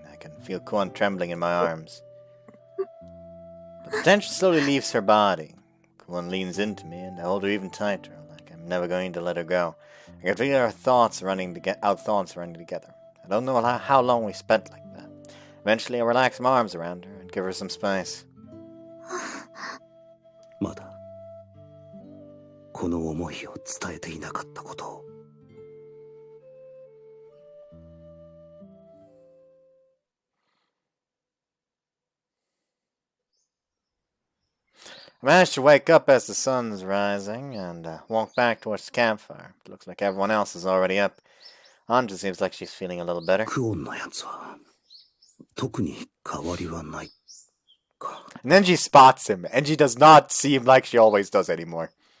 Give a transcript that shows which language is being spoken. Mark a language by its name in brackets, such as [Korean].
[English] I can feel Kuon trembling in my arms. But the tension slowly leaves her body. Kuon leans into me, and I hold her even tighter, like I'm never going to let her go. I can feel our thoughts running together. I don't know how long we spent like that. Eventually, I relax my arms around her and give her some space. [Japanese] まだこの思いを伝えていなかったことを。 [English] I managed to wake up as the sun's rising and walk back towards the campfire. It looks like everyone else is already up. Anja seems like she's feeling a little better. [Japanese] クオンのやつは特に変わりはないか。 [English] And then she spots him, and she does not seem like she always does anymore.